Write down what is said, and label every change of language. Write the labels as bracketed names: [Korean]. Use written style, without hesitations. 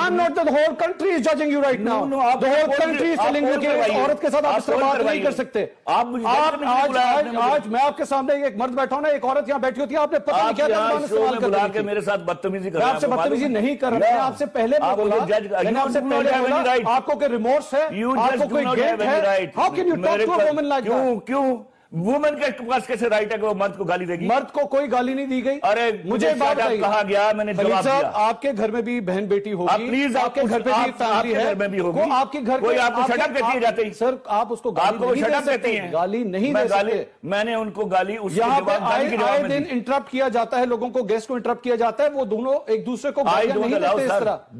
[English] I'm not. The whole country is judging you right now. The whole country is telling you [Urdu] کہ عورت کے ساتھ آپ اس طرح بات نہیں کر سکتے. آج میں آپ کے سامنے ایک مرد بیٹھا ہوں نا, ایک عورت یہاں بیٹھی ہوتی ہے, آپ نے پتہ نہیں کیا زبان استعمال کر رہی تھی. میرے ساتھ بدتمیزی کر رہا ہے. میں آپ سے بدتمیزی نہیں کر رہا. میں آپ سے پہلے بھی بولا, میں نے آپ سے پہلے بولا آپ کو کہ ریمورس ہے, آپ کو کوئی گلٹ ہے. [English] How can you talk to a woman like that? [Urdu] کیوں وومن کے پاس کیسے رائٹ ہے کہ وہ مرد کو گالی دے گی؟ مرد کو کوئی گالی نہیں دی گئی. ارے مجھے بات کہا گیا, میں نے جواب دیا. آپ کے گھر میں بھی بہن بیٹی ہوگی, پلیز آپ کے گھر پہ بھی فیملی ہے, آپ کے گھر کوئی آپ کو شٹ اپ کہتی ہے جاتے ہی. سر آپ اس کو گالی نہیں دے سکتے. میں نے ان کو گالی یہاں پہ آئے دن انٹرپٹ کیا جاتا ہے, لوگوں کو گیسٹ کو انٹرپٹ کیا جاتا ہے, وہ دونوں ایک دوسرے کو گالیاں نہیں دیتے اس طرح.